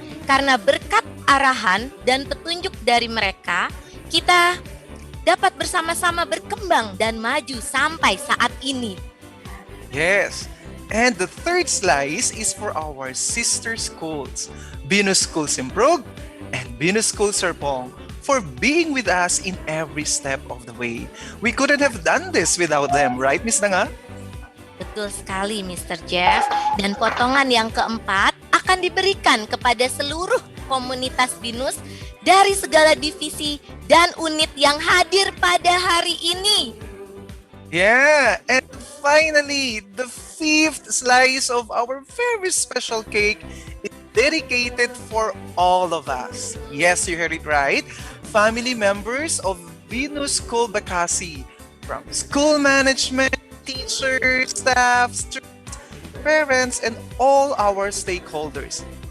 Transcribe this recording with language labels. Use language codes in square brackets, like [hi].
[id] Karena berkat arahan dan petunjuk dari mereka, kita dapat bersama-sama berkembang dan maju sampai saat ini. [en] Yes. And the third slice is for our sister schools, BINUS School Simprog and BINUS School Serpong, for being with us in every step of the way. We couldn't have done this without them, right, Miss Nanga? [id] Betul sekali, Mr. Jeff. Dan potongan yang keempat akan diberikan kepada seluruh komunitas BINUS dari segala divisi dan unit yang hadir pada hari ini. [en] Yeah, and finally, the 5th slice of our very special cake is dedicated for all of us. Yes, you heard it right. Family members of BINUS School Bekasi, from school management, teachers, staff, students, parents, and all our stakeholders.